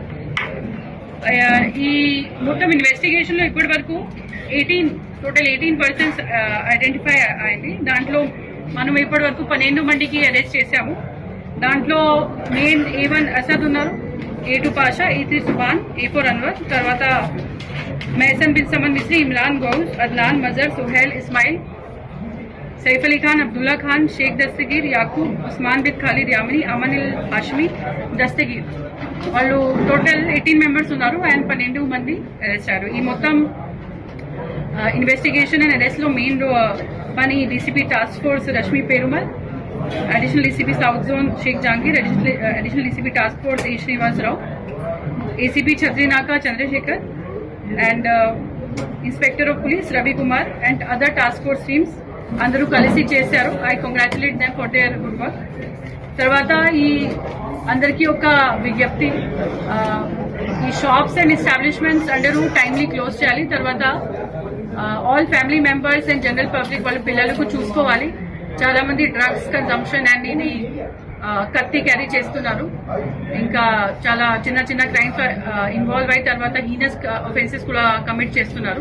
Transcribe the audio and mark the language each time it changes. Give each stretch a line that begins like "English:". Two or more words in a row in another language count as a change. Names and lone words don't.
Telugu: ఈ మొత్తం ఇన్వెస్టిగేషన్ లో ఇప్పటి వరకు
English: total 18 persons identify
Telugu: అయింది। దాంట్లో మనం ఇప్పటి వరకు 12 మందికి అరెస్ట్ చేశాము। దాంట్లో మెయిన్ A1 అసద్ ఉన్నారు, A2 పాషా, A3 సుబాన్, A4 అన్వర్, తర్వాత మెహసన్ బిన్ సమద్ మిస్రీ, ఇమ్రాన్ గౌస్, అద్నాన్, మజర్, సుహైల్, ఇస్మాయిల్, सैफ अली खान, अब्दुल्ला खान, शेख दस्तगीर, याकूब, उस्मान बिन खालिद यामनी, अमन अल हाशमी, दस्तगीर వాళ్ళు
English: total 18 members
Telugu: ఉన్నారు అండ్ 12 మంది అరెస్ట్ అయ్యారు। ఈ మొత్తం
English: investigation and arrest
Telugu: లో మెయిన్ పని
English: DCP task force
Telugu: రష్మి పేరుమల్,
English: additional DCP south zone
Telugu: షేక్ జహాంగీర్,
English: additional DCP task force
Telugu: ఏ శ్రీనివాసరావు, ఏసీపీ ఛత్రినాకా చంద్రశేఖర్
English: and inspector of police
Telugu: రవి కుమార్
English: and other task force teams
Telugu: అందరూ కలిసి చేశారు।
English: I congratulate them for their good work.
Telugu: తర్వాత ఈ అందరికీ ఒక విజ్ఞప్తి, ఈ
English: shops and establishments
Telugu: అందరూ
English: timely close
Telugu: చేయాలి। తర్వాత
English: all family members and general public
Telugu: వాళ్ళ పిల్లలకు చూసుకోవాలి। చాలా మంది
English: drugs consumption and
Telugu: ఇది కత్తి క్యారీ చేస్తున్నారు, ఇంకా చాలా చిన్న చిన్న
English: crimes involve
Telugu: అయ్యి తర్వాత
English: heinous offences
Telugu: కూడా కమిట్ చేస్తున్నారు।